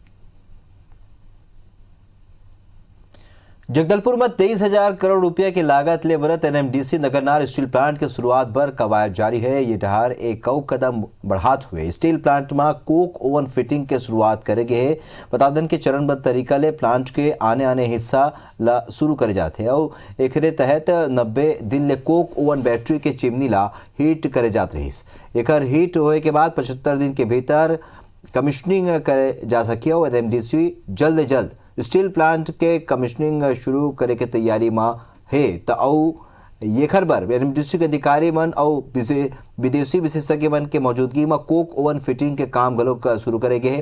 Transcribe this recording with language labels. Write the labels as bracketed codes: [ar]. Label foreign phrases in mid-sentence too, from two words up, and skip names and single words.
[hne] जगदलपुर में 23,000 करोड़ रुपए की लागत ले बनत एनएमडीसी नगरनार स्टील प्लांट के शुरुआत पर कवायद जारी है। ये डहार एक कदम बढ़ात हुए स्टील प्लांट में कोक ओवन फिटिंग के शुरुआत करेगे है। बता दें कि चरणबद्ध तरीका ले प्लांट के आने हिस्सा ला शुरू करे जाते और एकरे तहत 90 दिन ले कोक ओवन बैटरी के चिमनी ला हीट करे जात रहीस। एकर हीट होए के बाद 75 दिन के भीतर कमिश्निंग करे जा सके और एनएमडीसी जल्द स्टील प्लांट के कमिश्निंग शुरू करे के तैयारी में है। तो ये खबर एनएमडीसी के अधिकारी मन और विदेशी विशेषज्ञ मन के मौजूदगी में कोक ओवन फिटिंग के काम गलो शुरू करेगे है।